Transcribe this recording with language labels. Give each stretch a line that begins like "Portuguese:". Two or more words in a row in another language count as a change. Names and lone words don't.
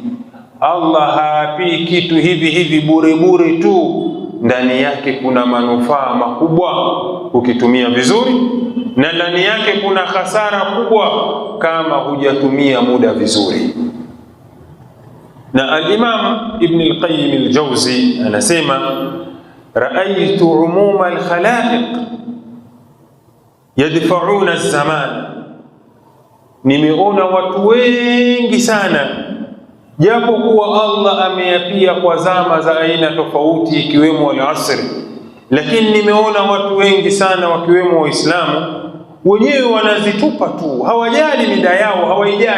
Swahili: Allah haapii kitu hivi hivi bure bure tu, ndani yake kuna manufaa makubwa ukitumia vizuri, na ndani yake kuna hasara kubwa kama hujatumia muda vizuri. Na al-Imam Ibn al-Qayyim al-Jawzi anasema,
Arabic: رأيت عموم الخلائق يدفعون الزمان,
Swahili: nimeona watu wengi sana, japo kuwa Allah ameyapia kwa zama za aina tofauti ikiwemo al-asr, lakini nimeona watu wengi sana wakiwemo Waislamu wenyewe wanazitupa tu, hawajali mida yao, hawaijali.